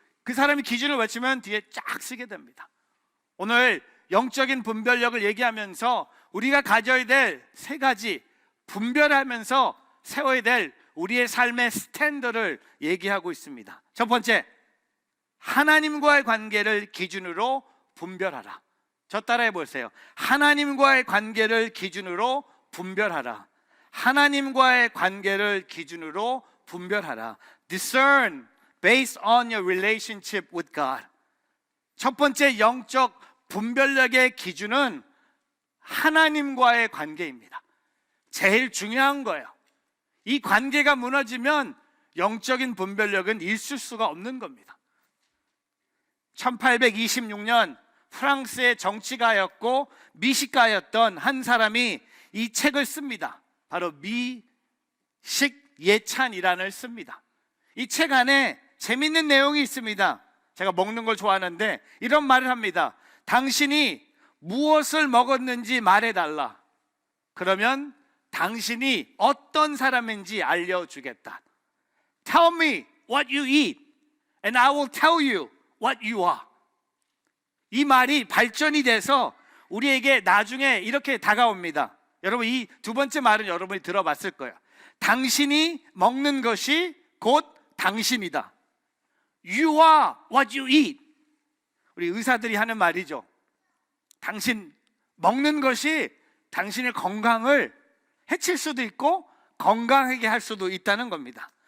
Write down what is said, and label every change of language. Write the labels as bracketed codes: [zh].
[ko] 그 사람이 기준을 외치면 뒤에 쫙 쓰게 됩니다. 오늘 영적인 분별력을 얘기하면서 우리가 가져야 될 세 가지, 분별하면서 세워야 될 우리의 삶의 스탠더를 얘기하고 있습니다. 첫 번째, 하나님과의 관계를 기준으로 분별하라. 저 따라해 보세요. 하나님과의 관계를 기준으로 분별하라. 하나님과의 관계를 기준으로 분별하라. [en] Discern based on your relationship with God. [ko] 첫 번째 영적 분별력의 기준은 하나님과의 관계입니다. 제일 중요한 거예요. 이 관계가 무너지면 영적인 분별력은 있을 수가 없는 겁니다. 1826년 프랑스의 정치가였고 미식가였던 한 사람이 이 책을 씁니다. 바로 미식예찬이란을 씁니다. 이 책 안에 재밌는 내용이 있습니다. 제가 먹는 걸 좋아하는데 이런 말을 합니다. 당신이 무엇을 먹었는지 말해달라. 그러면 당신이 어떤 사람인지 알려주겠다. [en] Tell me what you eat and I will tell you what you are. [ko] 이 말이 발전이 돼서 우리에게 나중에 이렇게 다가옵니다. 여러분, 이 두 번째 말은 여러분이 들어봤을 거예요. 당신이 먹는 것이 곧 당신이다. [en] You are what you eat. [ko] 우리 의사들이 하는 말이죠. 당신 먹는 것이 당신의 건강을 해칠 수도 있고 건강하게 할 수도 있다는 겁니다.